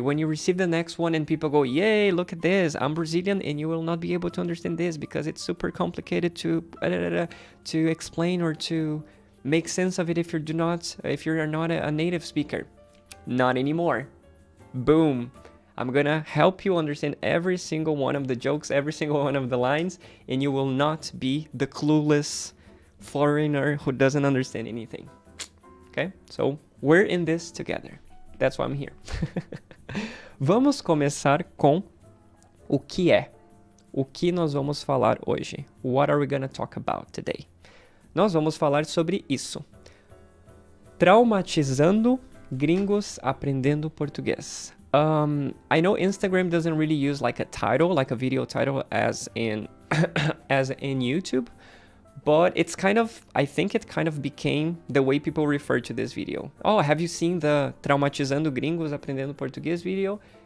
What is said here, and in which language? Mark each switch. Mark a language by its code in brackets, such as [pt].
[en] When you receive the next one and people go, yay, look at this, I'm Brazilian and you will not be able to understand this because it's super complicated to explain or to make sense of it if you're not a native speaker. Not anymore. Boom. I'm gonna help you understand every single one of the jokes, every single one of the lines, and you will not be the clueless foreigner who doesn't understand anything. Okay? So, we're in this together. That's why I'm here. [pt] Vamos começar com o que é. O que nós vamos falar hoje? [en] What are we gonna talk about today? [pt] nós vamos falar sobre isso. Traumatizando gringos aprendendo português. [en] I know Instagram doesn't really use like a title, like a video title as in as in YouTube, but it's kind of, I think it kind of became the way people refer to this video. Oh, have you seen the Traumatizando gringos aprendendo português video?